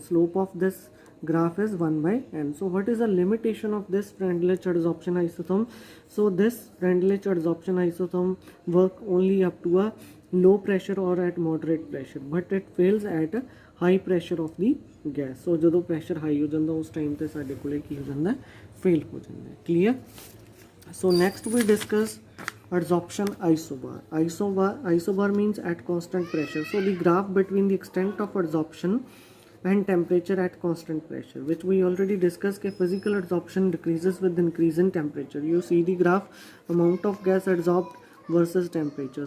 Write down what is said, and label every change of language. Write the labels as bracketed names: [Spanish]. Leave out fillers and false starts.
[English] Slope of this graph is 1 by n. So what is the limitation of this Freundlich adsorption isotherm? So this Freundlich adsorption isotherm work only up to a low pressure or at moderate pressure, but it fails at a high pressure of the gas. [Punjabi] So ਜਦੋਂ pressure high ਹੋ ਜਾਂਦਾ ਉਸ time ਤੇ ਸਾਡੇ ਕੋਲੇ ਕੀ ਹੋ ਜਾਂਦਾ, fail ਹੋ ਜਾਂਦਾ। [English] clear? So next we discuss adsorption isobar. Isobar means at constant pressure. So the graph between the extent of adsorption and temperature at constant pressure, which we already discussed that physical adsorption decreases with increase in temperature. You see the graph, amount of gas adsorbed versus temperature.